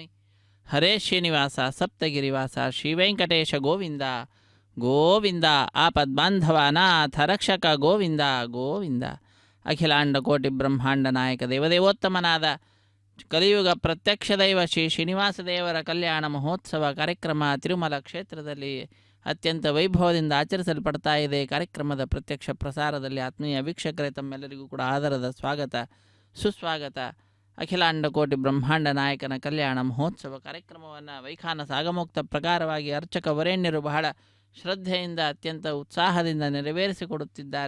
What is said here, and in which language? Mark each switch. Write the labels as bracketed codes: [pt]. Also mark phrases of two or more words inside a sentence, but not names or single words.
[te] హరే శ్రీనివాస సప్తగిరివాస శ్రీ వెంకటేశ గోవింద గోవింద. ఆపద్బాంధవానాథ రక్షక గోవింద గోవింద. అఖిలాండ కోటి బ్రహ్మాండ నాయక దేవదేవోత్తమనాథ [kn] ಕಲಿಯುಗ ಪ್ರತ್ಯಕ್ಷ ದೈವ ಶ್ರೀ ಶ್ರೀನಿವಾಸ ದೇವರ ಕಲ್ಯಾಣ ಮಹೋತ್ಸವ ಕಾರ್ಯಕ್ರಮ ತಿರುಮಲ ಕ್ಷೇತ್ರದಲ್ಲಿ ಅತ್ಯಂತ ವೈಭವದಿಂದ ಆಚರಿಸಲ್ಪಡ್ತಾ ಇದೆ. ಕಾರ್ಯಕ್ರಮದ ಪ್ರತ್ಯಕ್ಷ ಪ್ರಸಾರದಲ್ಲಿ ಆತ್ಮೀಯ ವೀಕ್ಷಕರೇ ತಮ್ಮೆಲ್ಲರಿಗೂ ಕೂಡ ಆದರದ ಸ್ವಾಗತ ಸುಸ್ವಾಗತ. ಅಖಿಲಾಂಡ ಕೋಟಿ ಬ್ರಹ್ಮಾಂಡ ನಾಯಕನ ಕಲ್ಯಾಣ ಮಹೋತ್ಸವ ಕಾರ್ಯಕ್ರಮವನ್ನು ವೈಖಾನ ಸಾಗಮೋಕ್ತ ಪ್ರಕಾರವಾಗಿ ಅರ್ಚಕ ವರೇಣ್ಯರು ಬಹಳ ಶ್ರದ್ಧೆಯಿಂದ ಅತ್ಯಂತ ಉತ್ಸಾಹದಿಂದ ನೆರವೇರಿಸಿಕೊಡುತ್ತಿದ್ದಾರೆ.